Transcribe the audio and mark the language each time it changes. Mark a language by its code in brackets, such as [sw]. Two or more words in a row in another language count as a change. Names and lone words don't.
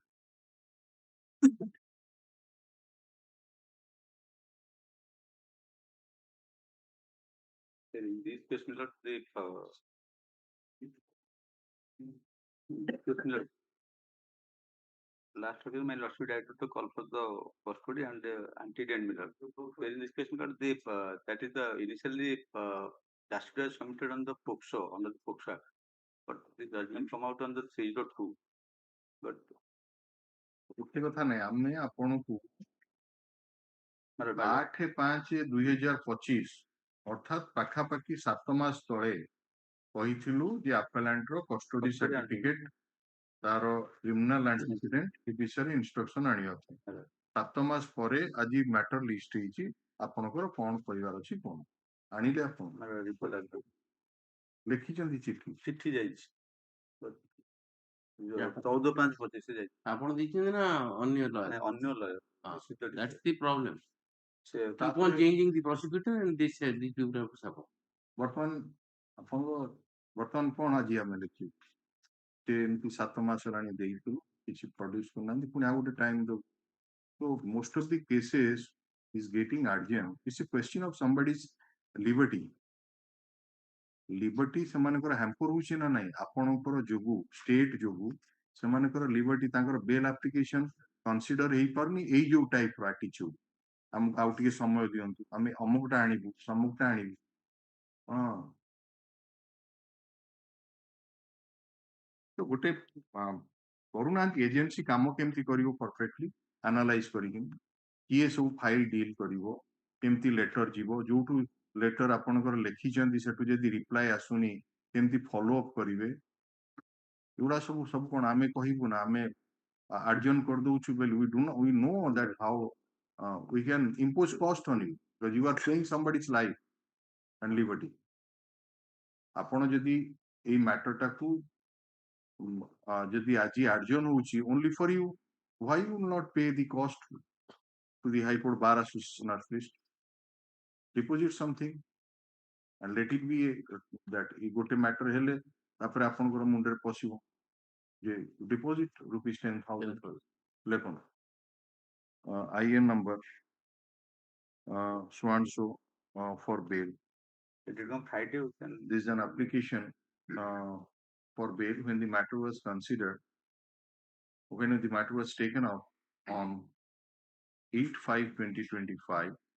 [en] In this case, my lord, last time my lordship directed to call for the custody and antecedent, my lord. In this case, my lord, that is the initially justice was submitted on the POCSO, under the POCSO Act, but the judgment come out on the 302. But [or] ଗୋଟେ କଥା ନାହିଁ ଆମେ ଆପଣଙ୍କୁ 8/5/2025 ଅର୍ଥାତ୍ ପାଖାପାଖି 7 ମାସ ତଳେ କହିଥିଲୁ ଯେ ଆପେଲାଣ୍ଟର [en] custody certificate [or] ତାର [en] criminal antecedent [or] ଏ ବିଷୟରେ ଇନଷ୍ଟ୍ରକ୍ସନ ଆଣିବା ପାଇଁ 7 ମାସ ପରେ ଆଜି [en] matter list [or] ହେଇଛି ଆପଣଙ୍କର କଣ କରିବାର ଅଛି କଣ ଆଣିଲେ ଆପଣ ଲେଖିଛନ୍ତି ଚିଠି ଯାଇଛି 14/5/25 ଯାଇଛି ଆପଣ ଦେଇଛନ୍ତି ନା ଅନ୍ୟ lawyer? ଅନ୍ୟ lawyer. [en] That's the problem. Keep on [or] ତାପରେ [en] changing the prosecutor and this two have to suffer. [or] ବର୍ତ୍ତମାନ ଆପଣଙ୍କ ବର୍ତ୍ତମାନ କଣ ଆଜି ଆମେ ଲେଖିବୁ ସେ ଏମିତି 7 ମାସ ହେଲାଣି ଦେଇଥିଲୁ କିଛି ପ୍ରଡ୍ୟୁସ କରୁନାହାନ୍ତି ପୁଣି ଆଉ ଗୋଟେ ଟାଇମ ଦଉ [en] So most of the cases is getting urgent. It's a question of somebody's liberty. [or] Liberty ସେମାନଙ୍କର ହ୍ୟାମ୍ପର ହଉଛି ନା ନାହିଁ ଆପଣଙ୍କର ଯୋଗୁ ଷ୍ଟେଟ ଯୋଗୁ ସେମାନଙ୍କର ଲିବର୍ଟି ତାଙ୍କର [en] bail application consider [or] ହେଇପାରୁନି ଏଇ ଯୋଉ ଟାଇପର ଆଟିଚ୍ୟୁଡ ଆମକୁ ଆଉ ଟିକେ ସମୟ ଦିଅନ୍ତୁ ଆମେ ଅମୁକଟା ଆଣିବୁ ସମୁକଟା ଆଣିବୁ ହଁ ତ ଗୋଟେ କରୁନାହାନ୍ତି ଏଜେନ୍ସି କାମ କେମିତି କରିବ [en] perfectly analyze [or] କରିକି କିଏ ସବୁ [en] file deal [or] କରିବ କେମିତି ଲେଟର ଯିବ ଯୋଉଠୁ ଲେଟର ଆପଣଙ୍କର ଲେଖିଛନ୍ତି ସେଠୁ ଯଦି ରିପ୍ଲାଏ ଆସୁନି କେମିତି [en] follow up [or] କରିବେ ଏଗୁଡା ସବୁ ସବୁ କଣ ଆମେ କହିବୁ ନା ଆମେ ଆର୍ଜନ କରିଦଉଛୁ ବୋଲି [en] we know that how we can impose cost on you because you are saying somebody's life and liberty [or] ଆପଣ ଯଦି ଏଇ ମ୍ୟାଟରଟାକୁ ଯଦି ଆଜି ଆର୍ଜନ ହଉଛି [en] only for you why you will not pay the cost to the High Court Bar Association at least deposit something and let it be that [or] ଏ ଗୋଟେ ମ୍ୟାଟର ହେଲେ ତାପରେ ଆପଣଙ୍କର ମୁଣ୍ଡରେ ପଶିବ ଯେ [en] deposit ₹10,000 ଲେଖନ୍ତୁ IN number so and so for bail. It did not hide you. This is an application for bail when the matter was considered, when the matter was taken up on 8/5/2025.